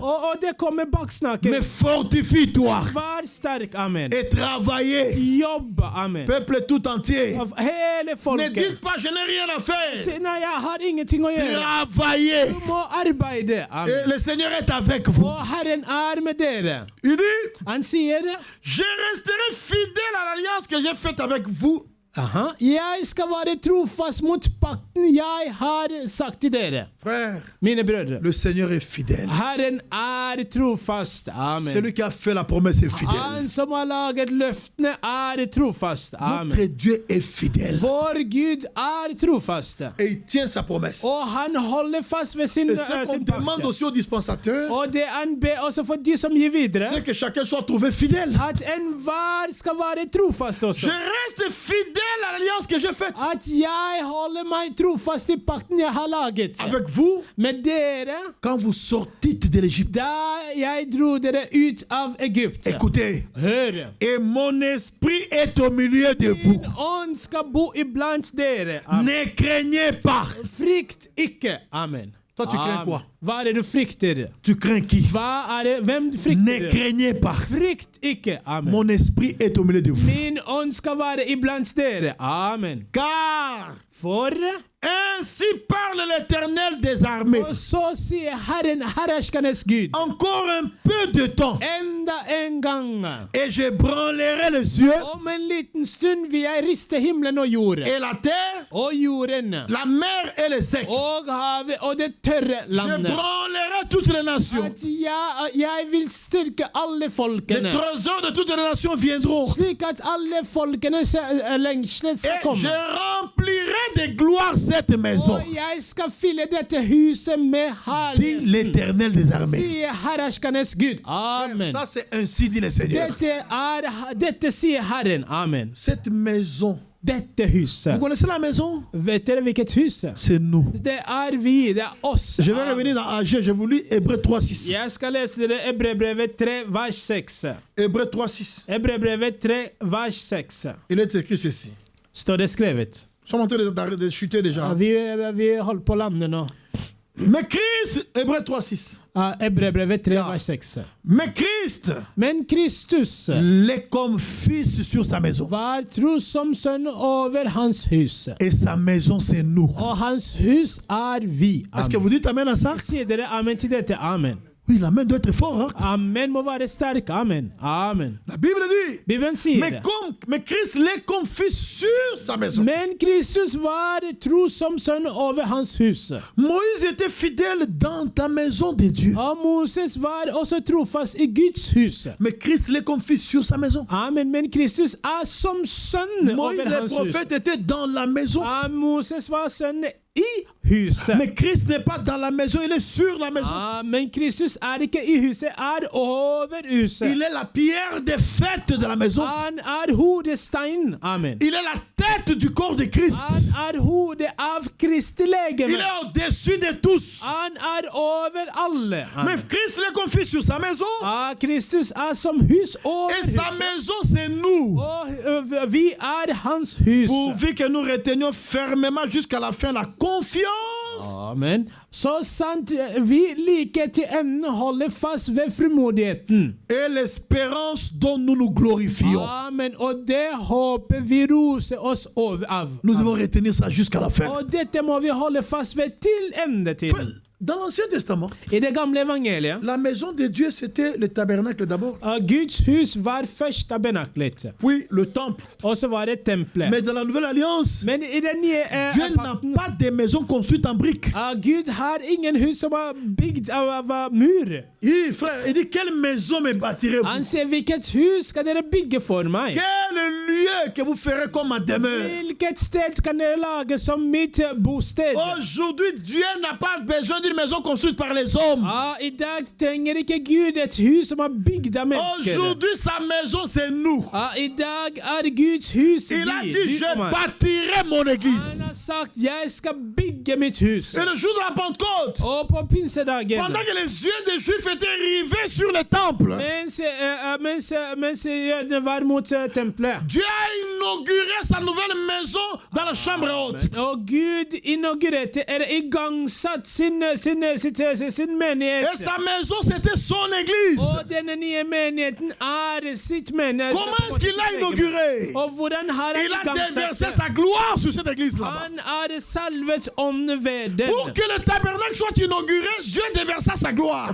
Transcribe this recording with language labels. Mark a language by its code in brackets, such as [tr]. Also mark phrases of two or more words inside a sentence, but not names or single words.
[no] Og det kommer baksnakker. [fr] Mais fortifie-toi. [no] Vær sterk. Amen. [fr] Et travaillez. [no] Jobb. Amen. [fr] Peuple tout entier. [no] Av hele [fr] Ne [no] folket. [fr] dites pas, je n'ai rien à faire. Si, [no] nei, jeg har ingenting å gjøre. [fr] Travaillez. [no] Du må arbeide. [fr] Et Amen. le Seigneur est avec vous. [no] Og Herren er med dere. [fr] Il dit, [no] Han sier, [fr] je resterai fidèle à l'alliance que j'ai faite avec vous. [no] jeg skal være trofast mot pakten jeg har sagt til dere. [fr] Frère, [no] Mine brødre. [fr] le Seigneur est fidèle. [no] Herren er trofast. Amen. [fr] Celui qui a fait la promesse est fidèle. [no] Han som har laget løftene, er trofast. Amen. [fr] Notre Dieu est fidèle. [no] Vår Gud er trofast. [fr] Et il tient sa promesse. [no] Og han holder fast ved sin [fr] Et ce qu'on demande [no] pakt. [fr] aussi aux dispensateurs, [no] Og det han ber også for de som gir videre, [fr] c'est que chacun soit trouvé fidèle. [no] at enhver skal være trofast [fr] Je [no] også. [fr] reste fidèle à l'alliance que j'ai faite [no] At jeg holder meg trofast i pakten jeg har laget. [fr] avec vous [no] Med dere, [fr] quand vous sortîtes de l'Égypte. [no] da jeg dro dere ut av Egypt. [fr] Écoutez, [no] Hør. [fr] et mon esprit est au milieu de vous. [no] Min ånd skal bo iblant dere. Amen. [fr] Ne craignez pas. [no] Frykt ikke. Amen. [fr] Toi, tu crains quoi? [no] Hva er det du frykter? [fr] Tu crains qui? [no] Hva er det? Hvem [fr] Ne [no] frykter du? [fr] craignez pas. [no] Frykt ikke. Amen. [fr] Mon esprit est au milieu de vous. [no] Min ånd skal være iblant dere. Amen. [fr] Car [no] For [fr] ainsi parle l'Éternel des armées. [no] og så sier Herren, herrerskernes Gud, [fr] Encore un peu de temps [no] enda en gang. [fr] et je branlerai les yeux [no] Om en liten stund vil jeg riste himmelen og jorden. [fr] et la terre, [no] Og jorden. [fr] la mer et le sec. [no] Og havet og det tørre [fr] Je [no] landet. [fr] branlerai toutes les nations. [no] At jeg vil styrke alle [fr] Les [no] folkene. [fr] trésors de toutes les nations viendront. [no] Slik at alle folkenes lengsler skal [fr] Et [no] komme. [fr] je remplirai de gloire cette maison. [no] Og jeg skal fylle dette huset med [fr] Dit [no] herlighet, [fr] l'Éternel des armées. [no] sier herrerskernes Gud. Amen. [fr] Ça, c'est ainsi dit le Seigneur. [no] Dette sier Herren. Amen. [fr] Cette maison, [no] Dette [fr] vous [no] huset. [fr] connaissez la maison? [no] Vet dere hvilket hus? [fr] C'est nous. [no] Det er vi, det er oss. [fr] Je vais revenir dans AG, je vous lis Hébreux 3.6. [no] Jeg skal lese dere Hebreerbrevet 3, vers 6. [fr] Hébreux 3.6. [no] Hebreerbrevet 3, vers 6. [fr] Il est écrit ceci. [no] Står det skrevet. [fr] Nous sommes en train de chuter déjà. [no] Vi holder på å lande nå. [fr] Mais Christ, Hébreux 3.6. [no] Hebreerbrevet 3, vers 6. [fr] Mais Christ [no] Men Kristus [fr] l'est comme fils sur sa maison. [no] var tro som sønn over hans hus. [fr] Et sa maison, c'est nous. [no] Og hans hus er vi. [fr] Est-ce que Amen. vous dites Amen à ça? [no] Sier dere amen til dette? Amen. [fr] Oui, l'amen doit être fort. Hein? [no] Amen må være sterk. Amen. Amen. [fr] La Bible dit. [no] Bibelen sier [fr] Mais Christ l'est comme fils sur sa maison. [no] men Kristus var tro som sønn over hans hus. [fr] Moïse était fidèle dans ta maison de Dieu. [no] Og Moses var også trofast i Guds hus. [fr] Mais Christ l'est comme fils sur sa maison. [no] Amen. Men Kristus er som sønn [fr] Moïse [no] over [fr] le [no] hans hus. [fr] prophète était dans la maison. [no] Moses var sønn i huset. [fr] Mais Christ n'est pas dans la maison, il est sur la maison. [no] Men Kristus er ikke i huset, er over huset. [fr] Il est la pierre des fêtes de la maison. [no] Han er hodestein. Amen. [fr] Il est la tête du corps de Christ. [no] Han er hodet av Kristi [fr] Il [no] legeme. [fr] est au-dessus de tous. [no] Han er over alle. [fr] Mais Christ l'est comme fils sur sa maison. [no] Kristus er som hus over [fr] Et sa [no] huset. [fr] maison, c'est nous. [no] Og vi er hans hus. [fr] Pourvu que nous retenions fermement jusqu'à la fin la confiance Amen. [no] Så sant vi like til enden holder fast ved frimodigheten. [fr] et l'espérance dont nous nous glorifions. Amen. [no] Og det håper vi roser oss over av. [fr] Nous devons retenir ça jusqu'à la fin. [no] Og dette må vi holde fast ved til endetiden. [fr] Dans l'Ancien Testament, [no] I det gamle evangeliet, [fr] la maison de Dieu, c'était le tabernacle d'abord, [no] Guds hus var først tabernaklet, [fr] puis le temple. [no] og så var det tempelet. [fr] Mais dans la Nouvelle Alliance, [no] Men i den nye [fr] Dieu n'a pas de maison construite en briques. [no] Gud har ingen hus som er bygd av mur. [fr] Frère, il dit, quelle maison me bâtirez-vous? [no] Han sier, hvilket hus skal dere bygge for meg? [fr] Quel lieu que vous ferez comme ma demeure? [no] Hvilket sted skal dere lage som mitt bosted? [fr] Aujourd'hui, Dieu n'a pas besoin d'une maison construite par les hommes. [no] I dag trenger ikke Gud et hus som er bygd av mennesker. [fr] Aujourd'hui, sa maison, c'est nous. [no] I dag er Guds hus [fr] Il a [no] vi, [fr] dit, [no] du og [fr] je [no] meg. [fr] bâtirai mon [no] Han [fr] église. [no] har sagt, jeg skal bygge mitt hus. [fr] Et le jour de la Pentecôte, [no] Og på pinsedagen, [fr] pendant que les yeux des Juifs étaient rivés sur le temple, [no] mens jødene var mot tempelet, [fr] Dieu a inauguré sa nouvelle maison dans la chambre haute. [no] og Gud inaugurerte, igangsatt sin menighet. [fr] Et sa maison, c'était son église. [no] Og denne nye menigheten er sitt menighet. [fr] Comment est-ce qu'il l'a inauguré? [no] Og hvordan har han [fr] Il a déversé [no] igangsatt? [fr] sa gloire sur cette église-là. [no] Han er salvet ånd ved den. [fr] Pour que le tabernacle soit inauguré, Dieu déversa sa gloire.